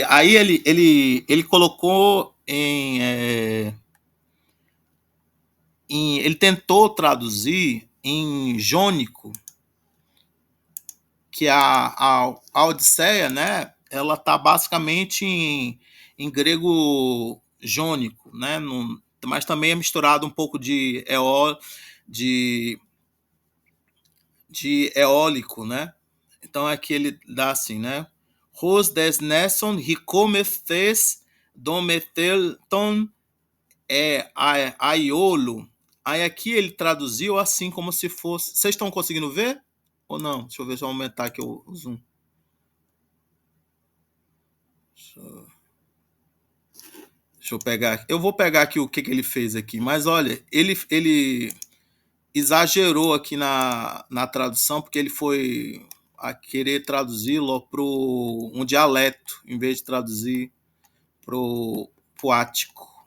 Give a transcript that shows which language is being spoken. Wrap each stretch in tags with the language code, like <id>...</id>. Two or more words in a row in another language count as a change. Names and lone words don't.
<pt>Aí ele colocou ele tentou traduzir em jônico, que a Odisseia, né? Ela tá basicamente em grego jônico, né? Mas também é misturado um pouco de, de eólico, né? Então aqui ele dá assim, né? Ros des nesson ricomethes dometelton aiolo. Aí aqui ele traduziu assim como se fosse... Vocês estão conseguindo ver? Ou não? Deixa eu ver se eu aumentar aqui o zoom. Deixa eu pegar. Eu vou pegar aqui o que ele fez aqui. Mas olha, ele exagerou aqui na tradução, porque ele foi a querer traduzi-lo para um dialeto, em vez de traduzir para o ático.</pt>